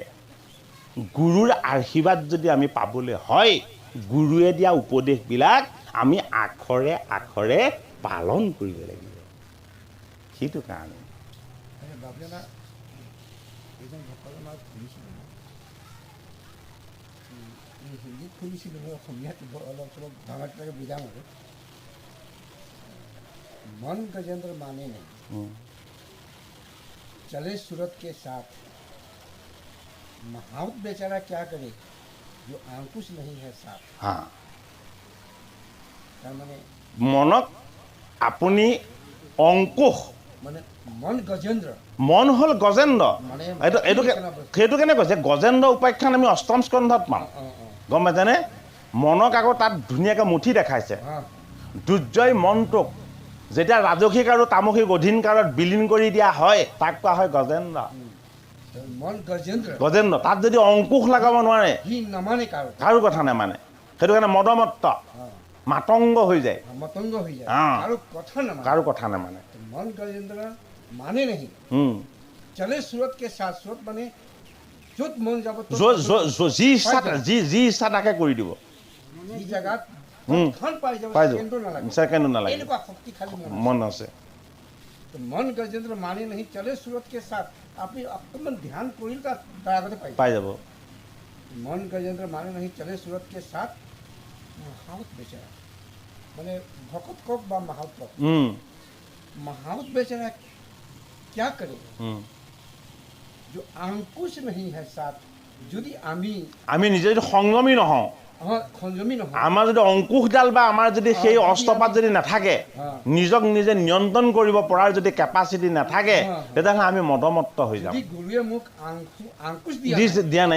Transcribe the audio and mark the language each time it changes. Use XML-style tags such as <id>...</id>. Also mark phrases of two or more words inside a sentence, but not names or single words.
<as>গুৰুৰ আশীৰ্বাদ যদি আমি পাবলৈ হয়, গুৰুৱে দিয়া উপদেশবিলাক আমি আখৰে আখৰে পালন কৰিব লাগিব। সেইটো কাৰণে হিন্দীত শুনিছিলোঁ, মই অসমীয়াত অলপ চলপ ভাঙাকে বুজাম আৰু।</as> <hi>मन गजेंद्र माने नहीं, चले सूरत के साथ। महावत बेचारा क्या करे जो अंकुश नहीं है साथ। हाँ</hi> <as>মানে মনক আপুনি অংকুশ মানে মন গজেন্দ্ৰ, মন হ'ল গজেন্দ্ৰ। মানে সেইটো কেনে কৈছে? গজেন্দ্ৰ উপাখ্যান আমি অষ্টম স্কন্ধত পাম, গম পাইছেনে? মনক আকৌ তাত ধুনীয়াকৈ মুঠি দেখাইছে। দুৰ্জয় মনটোক যেতিয়া ৰাজসিক আৰু তামসিক অধীন কালত বিলীন কৰি দিয়া হয়, তাক কোৱা হয় গজেন্দ্ৰ। মন গজেন্দ্ৰ, গজেন্দ্ৰ। তাত যদি অংকুশ লগাব নোৱাৰে, সি নামানে কাৰো কথা নামানে। সেইটো কাৰণে মদমত্ত, মাতংগ হৈ যায়, মতংগ হৈ যায়, কাৰো কথা নামানে।</as> <hi>मन गजेंद्र माने नहीं, चले सूरत के साथ।</hi> <as>सूरत মানে য'ত মন যাব, যি ইচ্ছা তাকে কৰি দিব। যি জেগাত ছেকেণ্ডো নালাগে, মন আছে।</as> <hi>मन गजेंद्र माने नहीं, चले सूरत के साथ।</hi> <as>আপুনি অকণমান ধ্যান কৰিলে তাৰ আগতে পাই যাব।</as> <hi>मन गजेंद्र माने नहीं, चले सूरत के साथ। महावत बेचारा मैंने भक्त को बा महावत को महावत बेचारा क्या करे जो अंकुश नहीं है साथ</hi> <as>যদি আমি নিজে যদি সংযমী নহওঁ সংযমী নহয় আমাৰ যদি অংকুশডাল বা আমাৰ যদি সেই অস্ত্ৰপাত যদি নাথাকে নিজক নিজে নিয়ন্ত্ৰণ কৰিব পৰাৰ যদি কেপাচিটি নাথাকে তেতিয়াহ'লে আমি মদমত্ত হৈ যাম গুৰুৱে মোক আংকুশ দিয়া নাই</as>